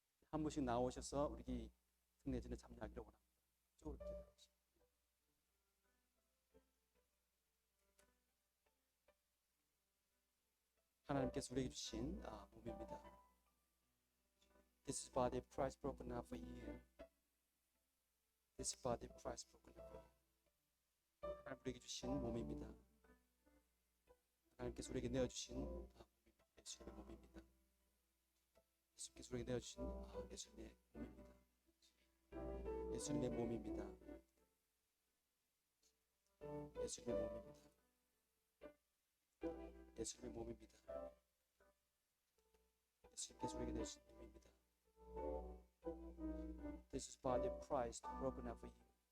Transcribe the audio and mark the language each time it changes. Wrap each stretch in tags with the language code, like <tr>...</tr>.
<ko>한 분씩 나오셔서 우리 성례전에 참여하기를 원합니다. 이쪽으로 기도하십시오. 하나님께서 우리에게 주신 몸입니다.</ko> <en>This is body of Christ broken up for you. This is body of Christ broken up for you.</en> <ko>하나님 우리에게 주신 몸입니다. 하나님께서 우리에게 내어주신 예수님의 몸입니다. 예수님께서 우리에게 내어주신 예수님의 몸입니다. 예수님의 몸입니다. 예수님의 몸입니다. 예수님의 몸입니다. 예수님께서 우리에게 내주신 몸입니다.</ko> <en>This is body of Christ broken up for you.</en>